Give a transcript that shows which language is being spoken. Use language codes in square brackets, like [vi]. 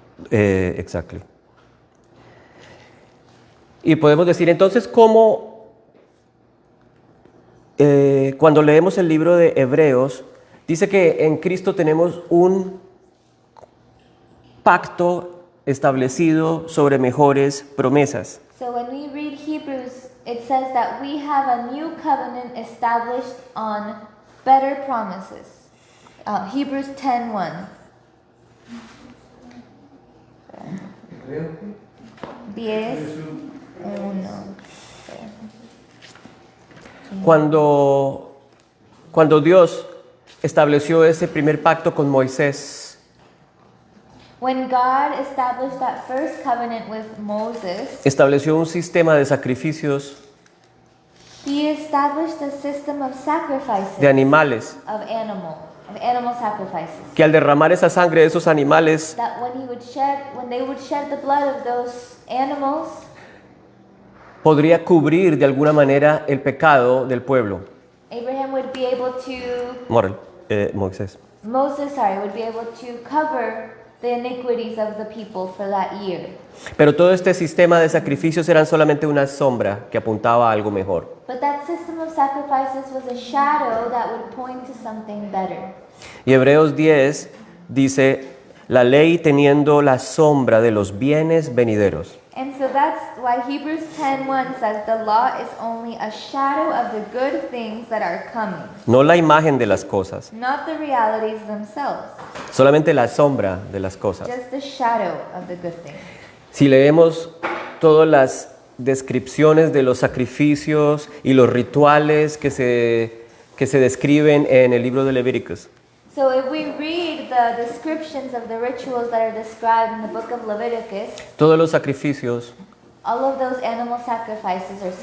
[en] Exactly. [es] Y podemos decir, entonces, ¿cómo cuando leemos el libro de Hebreos, dice que en Cristo tenemos un pacto establecido sobre mejores promesas? [en] So when we read Hebrews, it says that we have a new covenant established on better promises. Hebrews 10:1. 10:1. [es] Cuando Dios estableció ese primer pacto con Moisés, [en] When God established that first covenant with Moses, [es] estableció un sistema de sacrificios [en] He established a system of sacrifices [es] de animales, [en] of animal sacrifices. [es] que al derramar esa sangre de esos animales, [en] That when they would shed the blood of those animals, [es] podría cubrir de alguna manera el pecado del pueblo. [en] Abraham would be able to, [es] Moisés. [en] Moses, would be able to cover the iniquities of the people for that year. [es] Pero todo este sistema de sacrificios eran solamente una sombra que apuntaba a algo mejor. [en] But that system of sacrifices was a shadow that would point to something better. [es] Y Hebreos 10 dice, la ley teniendo la sombra de los bienes venideros. [en] And so that's why Hebrews 10:1 says the law is only a shadow of the good things that are coming, [es] No la imagen de las cosas, [en] not the realities themselves, [es] solamente la sombra de las cosas. [en] just the shadow of the good things. [es] Si leemos todas las descripciones de los sacrificios y los rituales que se describen en el libro de Levíticos, [en] So if we read the descriptions of the rituals that are described in the book of Leviticus, [es] todos los sacrificios [en] all of those animal sacrifices